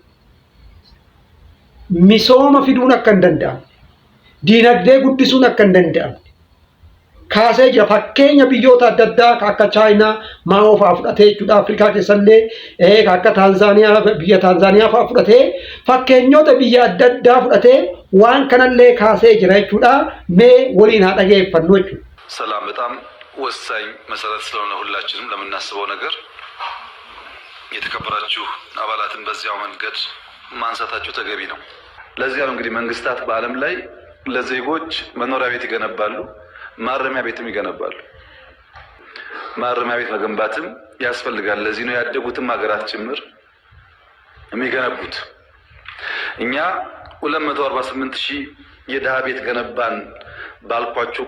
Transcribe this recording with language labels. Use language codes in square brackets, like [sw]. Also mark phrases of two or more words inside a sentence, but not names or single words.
[om] misooma fiduun akka hin danda'amne diinagdee guddisuun akka hin danda'amne kaasee jira fakkeenya biyyoota adda addaa akka Chaayinaa maa'oo fa'aa fudhatee jechuudha Afrikaa keessallee akka Taanzaaniyaa biyya Taanzaaniyaa fa'aa fudhatee fakkeenyota biyya adda addaa fudhatee waan kanallee kaasee jira jechuudha mee waliin haa dhageeffannu jechuudha. [am] ሰላም በጣም ወሳኝ መሰረት ስለሆነ ሁላችንም ለምናስበው ነገር የተከበራችሁ አባላትን በዚያው መንገድ ማንሳታችሁ ተገቢ ነው። ለዚያ ነው እንግዲህ መንግስታት በዓለም ላይ ለዜጎች መኖሪያ ቤት ይገነባሉ ማረሚያ ቤትም ይገነባሉ ማረሚያ ቤት መገንባትም ያስፈልጋል ለዚህ ነው ያደጉትም ሀገራት ጭምር የሚገነቡት እኛ 248000 የደሃ ቤት ገነባን ባልኳችሁ